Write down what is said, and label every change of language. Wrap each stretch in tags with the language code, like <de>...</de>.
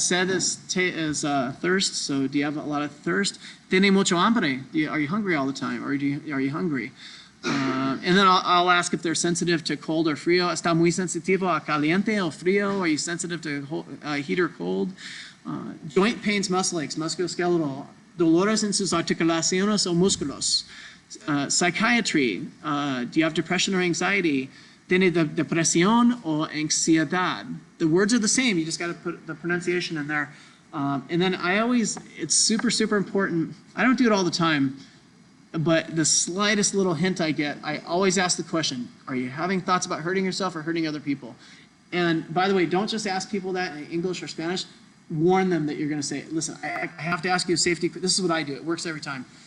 <en>Sed is thirst, so do you have a lot of thirst?</en> <es>Tiene mucho hambre.</es> <en>Are you hungry all the time, or are you hungry? And then I'll ask if they're sensitive to cold or frío.</en> <es>¿Está muy sensitivo a caliente o frío?</es> <en>Are you sensitive to heat or cold? Joint pains, muscle aches, musculoskeletal.</en> <es>Dolores en sus articulaciones o músculos.</es> <en>Psychiatry. Do you have depression or anxiety?</en> <es>¿Tiene depresión o ansiedad?</es> <en>The words are the same. You just got to put the pronunciation in there. And then it's super, super important. I don't do it all the time. But the slightest little hint I get, I always ask the question, are you having thoughts about hurting yourself or hurting other people? And by the way, don't just ask people that in English or Spanish. Warn them that you're going to say, listen, I have to ask you a safety, this is what I do, it works every time.</en>